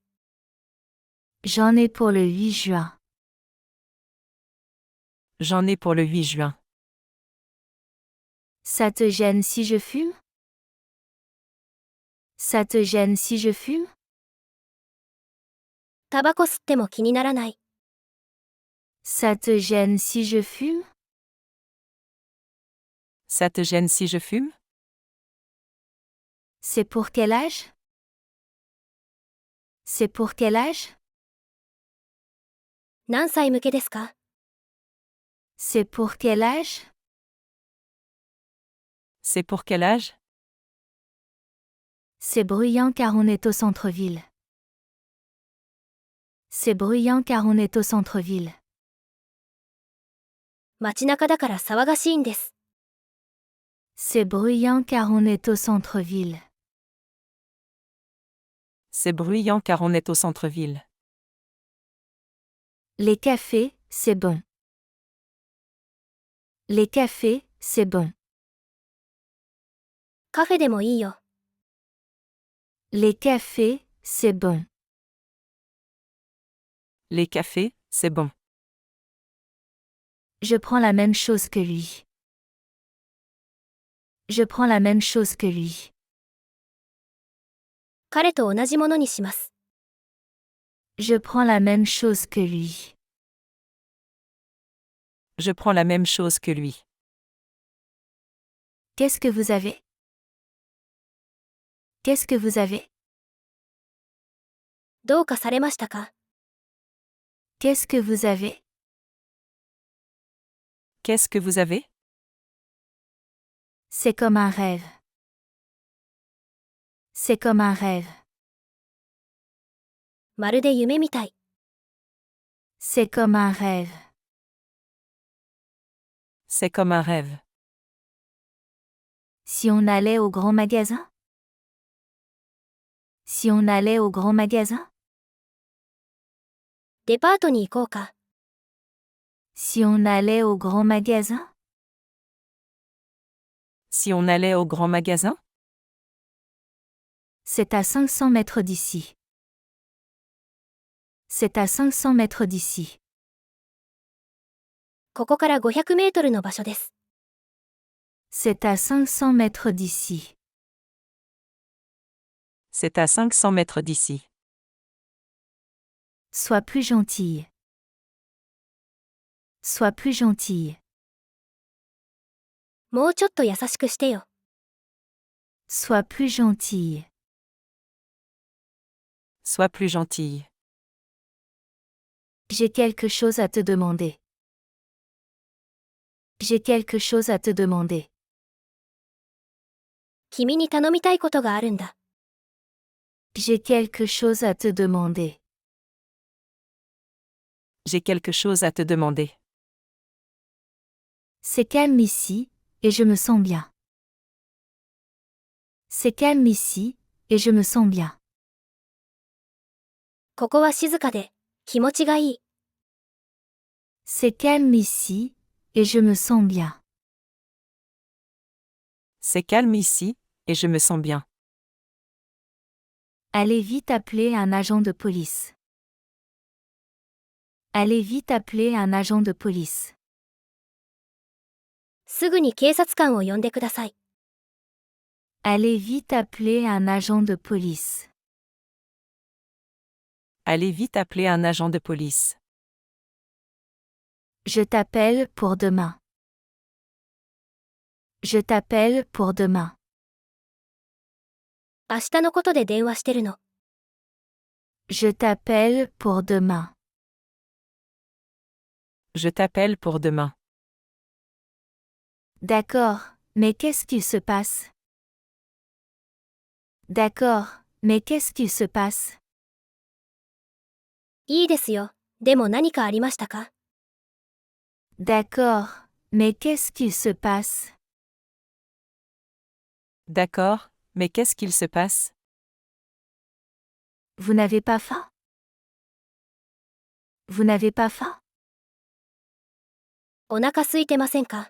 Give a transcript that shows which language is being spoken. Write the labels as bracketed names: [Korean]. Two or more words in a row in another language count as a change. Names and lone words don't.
[French] J'en ai pour le 8 juin. J'en ai pour le 8 juin. Ça te gêne si je fume? Ça te gêne si je fume? [Japanese] タバコ吸っても気にならない。 [French] Ça te gêne si je fume? Ça te gêne si je fume? C'est pour quel âge? C'est pour quel âge? [Japanese] 何歳向けですか？ [French] C'est pour quel âge? C'est pour quel âge? C'est bruyant car on est au centre-ville. C'est bruyant car on est au centre-ville. [Japanese] 街中だから騒がしいんです。 [French] C'est bruyant car on est au centre-ville. C'est bruyant car on est au centre-ville. Les cafés, c'est bon. Les cafés, c'est bon. [Japanese] カフェでもいいよ。 [French] Les cafés, c'est bon. Les cafés, c'est bon. Je prends la même chose que lui. Je prends la même chose que lui. [Japanese] 彼と同じものにします。 [French] Je prends la même chose que lui. Je prends la même chose que lui. Qu'est-ce que vous avez? Qu'est-ce que vous avez? [Japanese] どうかされましたか？ [French] Qu'est-ce que vous avez? Qu'est-ce que vous avez? C'est comme un rêve. C'est comme un rêve. [Japanese] まるで夢みたい。 [French] C'est comme un rêve. C'est comme un rêve. Si on allait au grand magasin? Si on allait au grand magasin? [Japanese] デパートに行こうか。 [French] Si on allait au grand magasin? Si on allait au grand magasin? C'est à 500 mètres d'ici. C'est à 500 mètres d'ici. [Japanese] ここから500メートルの場所です。 [French] C'est à 500 mètres d'ici. C'est à 500 mètres d'ici. Sois plus gentille. Sois plus gentille. [Japanese] もうちょっと優しくしてよ。 [French] Sois plus gentille. Sois plus gentille. J'ai quelque chose à te demander. J'ai quelque chose à te demander. [Japanese] 君に頼みたいことがあるんだ。 [French] J'ai quelque chose à te demander. J'ai quelque chose à te demander. C'est calme ici, et je me sens bien. C'est calme ici, et je me sens bien. [Japanese] ここは静かで、気持ちがいい。 [French] C'est calme ici, et je me sens bien. C'est calme ici, et je me sens bien. Allez vite appeler un agent de police. Allez vite appeler un agent de police. [Japanese] すぐに警察官を呼んでください。 [French] Allez vite appeler un agent de police. Allez vite appeler un agent de police. Je t'appelle pour demain. Je t'appelle pour demain. [Japanese] 明日のことで電話してるの。 [French] Je t'appelle pour demain. Je t'appelle pour demain. D'accord, mais qu'est-ce qui se passe? D'accord, mais qu'est-ce qui se passe? [Japanese] いいですよ。でも何かありましたか？ [French] D'accord, mais qu'est-ce qui se passe? D'accord, mais qu'est-ce qu'il se passe? Vous n'avez pas faim? Vous n'avez pas faim? [Japanese] お腹空いてませんか？